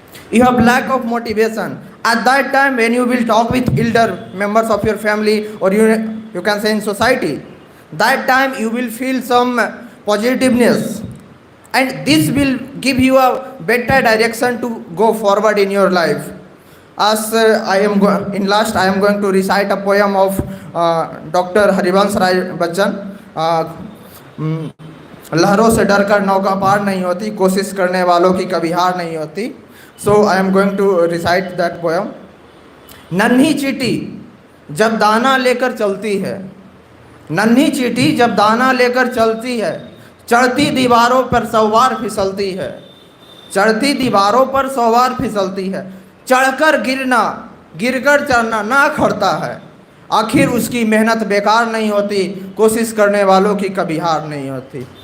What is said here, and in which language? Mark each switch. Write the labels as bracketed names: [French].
[English] You have lack of motivation. At that time when you will talk with elder members of your family, or you can say in society, that time you will feel some positiveness. And this will give you a better direction to go forward in your life. As I am going to recite a poem of Dr. Harivansh Rai Bachchan. [Hindi] लहरों से डर कर नौका पार नहीं होती, कोशिश करने वालों की कभी हार नहीं होती. [English] So I am going to recite that poem. [Hindi] नन्ही चींटी जब दाना लेकर चलती है, नन्ही चींटी जब दाना लेकर चलती है, चढ़ती दीवारों पर 100 बार फिसलती है, चढ़ती दीवारों पर 100 बार फिसलती है, चढ़कर गिरना गिरकर चढ़ना ना खड़ता है, आखिर उसकी मेहनत बेकार नहीं होती, कोशिश करने वालों की कभी हार नहीं होती.